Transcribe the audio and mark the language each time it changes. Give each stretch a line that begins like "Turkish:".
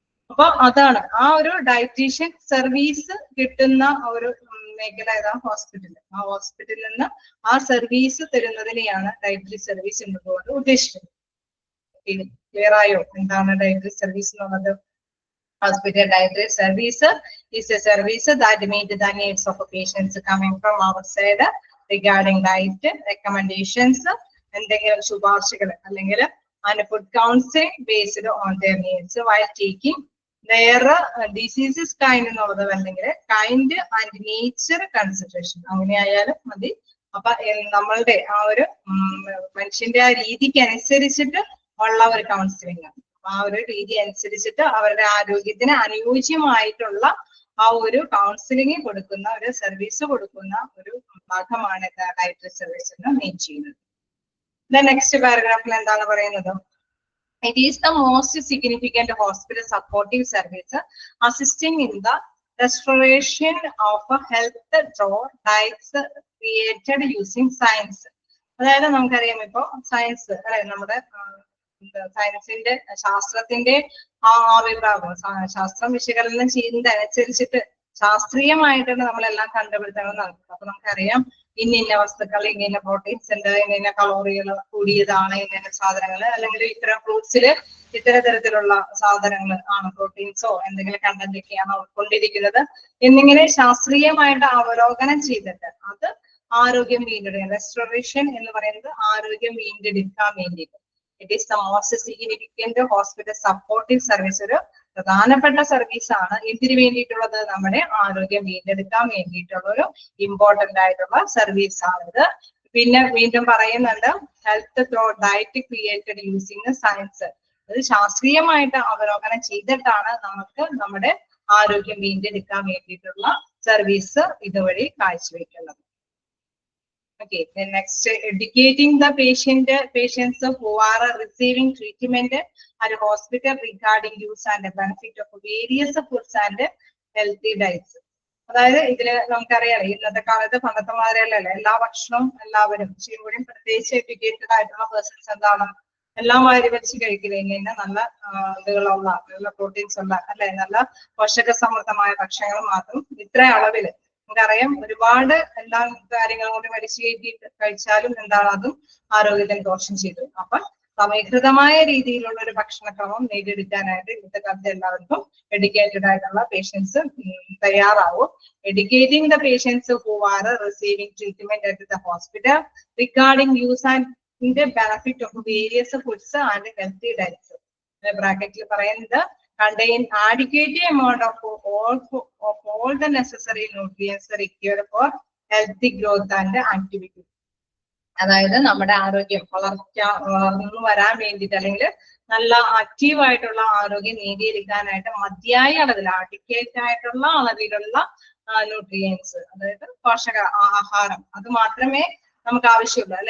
Malayalam: അപ്പൊ അതാണ് ആ ഒരു ഡയറ്റീഷ്യൻ സർവീസ് കിട്ടുന്ന ഒരു മേഖല ഏതാണ്? ഹോസ്പിറ്റൽ. ആ ഹോസ്പിറ്റലിൽ നിന്ന് ആ സർവീസ് തരുന്നതിനെയാണ് ഡയറ്ററി സർവീസ് എന്നതുകൊണ്ട് ഉദ്ദേശിക്കുന്നത്. ക്ലിയർ ആയോ എന്താണ് ഡയറ്ററി സർവീസ് എന്നുള്ളത്?
English: Hospital dietary service is a service that meets the needs of patients coming from outside regarding diet recommendations
Malayalam: എന്തെങ്കിലും ശുപാർശകൾ അല്ലെങ്കിൽ
English: and food counseling based on their needs while taking their diseases kind
Malayalam: എന്നുള്ളത് അല്ലെങ്കിൽ
English: kind and nature consideration.
Malayalam: അങ്ങനെയായാലും മതി. അപ്പൊ നമ്മളുടെ ആ ഒരു മനുഷ്യന്റെ ആ രീതിക്ക് അനുസരിച്ചിട്ട് ഉള്ള ഒരു കൗൺസിലിംഗ് ആണ്. ആ ഒരു രീതി അനുസരിച്ചിട്ട് അവരുടെ ആരോഗ്യത്തിന് അനുയോജ്യമായിട്ടുള്ള ആ ഒരു കൗൺസിലിംഗ് കൊടുക്കുന്ന ഒരു സർവീസ് കൊടുക്കുന്ന ഒരു ഭാഗമാണ് ഡയറ്ററി സർവീസ് എന്ന് മെയിൻ ചെയ്യുന്നത്. നെക്സ്റ്റ് പാരഗ്രാഫിൽ എന്താണ് പറയുന്നത്?
English: It is the most significant hospital supportive service assisting in the restoration of health through diets created using science.
Malayalam: അതായത് നമുക്കറിയാം ഇപ്പൊ സയൻസ് അല്ലെ, നമ്മുടെ
English: സയൻസിന്റെ
Malayalam: ശാസ്ത്രത്തിന്റെ ആ വിഭാഗം ശാസ്ത്രം വിശകലനം ചെയ്യുന്നതനുസരിച്ചിട്ട് ശാസ്ത്രീയമായിട്ടാണ് നമ്മളെല്ലാം കണ്ടുപിടുത്തങ്ങൾ നടത്തുന്നത്. അപ്പൊ നമുക്കറിയാം ഇന്ന വസ്തുക്കൾ, ഇന്ന പ്രോട്ടീൻസ് ഉണ്ട്, ഇന്ന കലോറികൾ കൂടിയതാണ്, ഇന്ന സാധനങ്ങൾ, അല്ലെങ്കിൽ ഇത്തരം ഫ്രൂട്ട്സില് ഇത്തര തരത്തിലുള്ള സാധനങ്ങൾ ആണ്, പ്രോട്ടീൻസോ എന്തെങ്കിലും കണ്ടന്റ് ഒക്കെയാണ് ഉൾക്കൊണ്ടിരിക്കുന്നത് എന്നിങ്ങനെ ശാസ്ത്രീയമായിട്ട് അവലോകനം ചെയ്തിട്ട് അത് ആരോഗ്യം വീണ്ടെടുക്കുക. റെസ്റ്റോറേഷൻ എന്ന് പറയുന്നത് ആരോഗ്യം വീണ്ടെടുക്കാൻ വേണ്ടിയിട്ട്.
English: It is the most significant hospital supportive service.
Malayalam: ഒരു പ്രധാനപ്പെട്ട സർവീസ് ആണ്. എന്തിനു വേണ്ടിയിട്ടുള്ളത്? നമ്മുടെ ആരോഗ്യം വീണ്ടെടുക്കാൻ വേണ്ടിയിട്ടുള്ള ഒരു ഇമ്പോർട്ടന്റ് ആയിട്ടുള്ള സർവീസ് ആണിത്. പിന്നെ വീണ്ടും പറയുന്നുണ്ട്,
English: Health through diet created using science.
Malayalam: അത് ശാസ്ത്രീയമായിട്ട് അവലോകനം ചെയ്തിട്ടാണ് നമുക്ക് നമ്മുടെ ആരോഗ്യം വീണ്ടെടുക്കാൻ വേണ്ടിയിട്ടുള്ള സർവീസ് ഇതുവഴി കാഴ്ചവെക്കുന്നത്.
English: Okay, then next, educating the patients who are receiving treatment at a hospital regarding use and the benefit of various foods and healthy diets.
Malayalam: അതായത് ഇതില് നമുക്കറിയാം, ഇന്നത്തെ കാലത്ത് പണ്ടത്തെ മാതിരിയല്ലല്ലോ, എല്ലാ ഭക്ഷണവും എല്ലാവരും കൂടി പ്രത്യേകിച്ച് എഡ്യൂക്കേറ്റഡ് ആയിട്ടുള്ള പേഴ്സൺസ് എന്താണ് എല്ലാം വാരി വലിച്ച് കഴിക്കില്ല. നല്ല ഇതുകളുള്ള, നല്ല പ്രോട്ടീൻസ് ഉള്ള, അല്ലെ, നല്ല പോഷക സമൃദ്ധമായ ഭക്ഷണങ്ങൾ മാത്രം ഇത്ര അളവില്. നമുക്കറിയാം ഒരുപാട് എല്ലാ കാര്യങ്ങളും കൊണ്ട് വലിച്ചു കയറ്റിയിട്ട് കഴിച്ചാലും എന്താണ് അതും ആരോഗ്യത്തിന് ദോഷം ചെയ്തു. അപ്പൊ സമീകൃതമായ രീതിയിലുള്ള ഒരു ഭക്ഷണക്രമം നേടിയെടുക്കാനായിട്ട് ഇന്നത്തെ കാലത്ത് എല്ലാവർക്കും എഡ്യൂക്കേറ്റഡ് ആയിട്ടുള്ള patients തയ്യാറാവും.
English: Educating the patients who are receiving treatment at the hospital regarding use and benefit of various foods and healthy diets.
Malayalam: ബ്രാക്കറ്റിൽ പറയുന്നത്
English: contain adequate amount of all the necessary nutrients required for healthy growth and activity.
Malayalam: അതായത് നമ്മുടെ ആരോഗ്യം വളർന്നു വരാൻ വേണ്ടിയിട്ട്, അല്ലെങ്കിൽ നല്ല ആക്റ്റീവ് ആയിട്ടുള്ള ആരോഗ്യം നേടിയെടുക്കാനായിട്ട് മതിയായ അളവിൽ, അഡിക്വേറ്റ് ആയിട്ടുള്ള അളവിലുള്ള ന്യൂട്രിയൻസ്, അതായത് പോഷക ആഹാരം, അത് മാത്രമേ നമുക്ക് ആവശ്യമുള്ളൂ.